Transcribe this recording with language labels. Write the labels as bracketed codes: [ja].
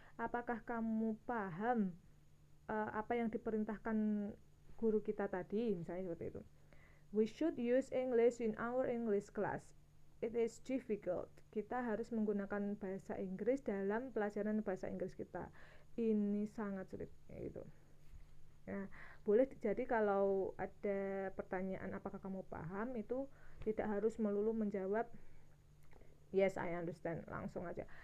[id] Apakah kamu paham apa yang diperintahkan guru kita tadi, misalnya seperti itu. [en] We should use English in our English class. It is difficult. [id] Kita harus menggunakan bahasa Inggris dalam pelajaran bahasa Inggris kita. Ini sangat sulit, gitu. Nah, boleh jadi kalau ada pertanyaan apakah kamu paham, itu tidak harus melulu menjawab [en] yes I understand, [id] langsung aja.